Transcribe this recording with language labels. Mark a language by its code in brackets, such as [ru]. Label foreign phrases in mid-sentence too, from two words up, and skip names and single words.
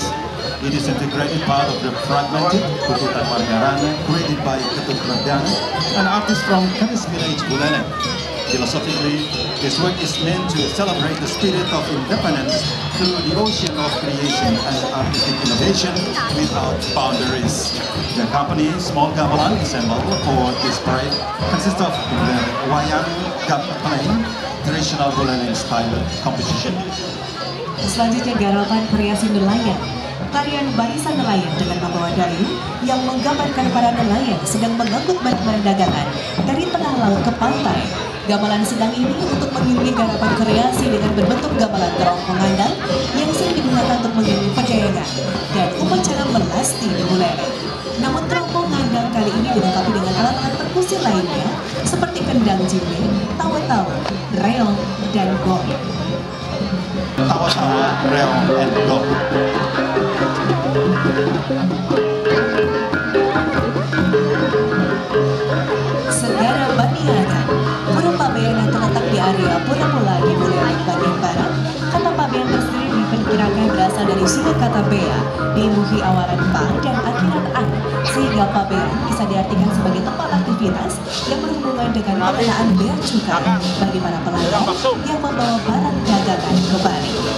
[en] It is integrated part of the fragmented Puputan Margerana created by Ketut Merdana, an artist from Kedis village, Buleleng. Philosophically, this work is meant to celebrate the spirit of independence through the ocean of creation and artistic innovation without boundaries. The company Small Gamelan assembled for this parade consists of the wayang gamelan, traditional Buleleng style composition. [id] Selanjutnya garapan kreasi nelayan, tarian barisan nelayan dengan membawa dayung yang menggambarkan para nelayan sedang mengangkut barang-barang dagangan dari tengah laut ke pantai. Gamelan sedang ini untuk mengiringi garapan kreasi dengan berbentuk gamelan terong mengandang yang sering digunakan untuk mengiringi perdagangan dan upacara melasti di Buleleng. Namun teropong ngandang kali ini dilengkapi dengan alat-alat perkusi lainnya seperti kendang jimbe, tawa-tawa, reong, dan gong. [en] Tawa-tawa, reong, and gong. [id] Segara Baniaga, Pura Pabean yang terletak di area Pura Mula di Buleleng bagian barat. Kata Pabean tersendiri diperkirakan berasal dari suku kata bea, diimbuhi awaran pa dan akhiran an, sehingga Pabean bisa diartikan sebagai tempat aktivitas yang berhubungan dengan pengenaan bea cukai bagi para pelanggan yang membawa barang dagangan ke Bali.